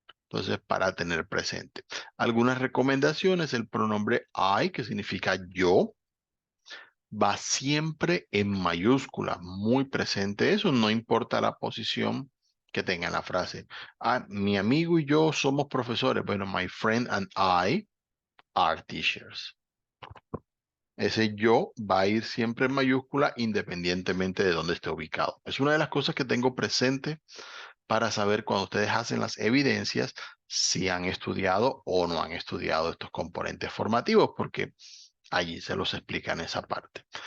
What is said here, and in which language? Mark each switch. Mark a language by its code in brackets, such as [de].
[es] Entonces, para tener presente. Algunas recomendaciones, el pronombre I, que significa yo, va siempre en mayúscula, muy presente eso, no importa la posición que tenga en la frase. Ah, mi amigo y yo somos profesores. [en] Bueno, my friend and I are teachers. [es] Ese yo va a ir siempre en mayúscula independientemente de dónde esté ubicado. Es una de las cosas que tengo presente para saber cuando ustedes hacen las evidencias si han estudiado o no han estudiado estos componentes formativos, porque allí se los explica en esa parte.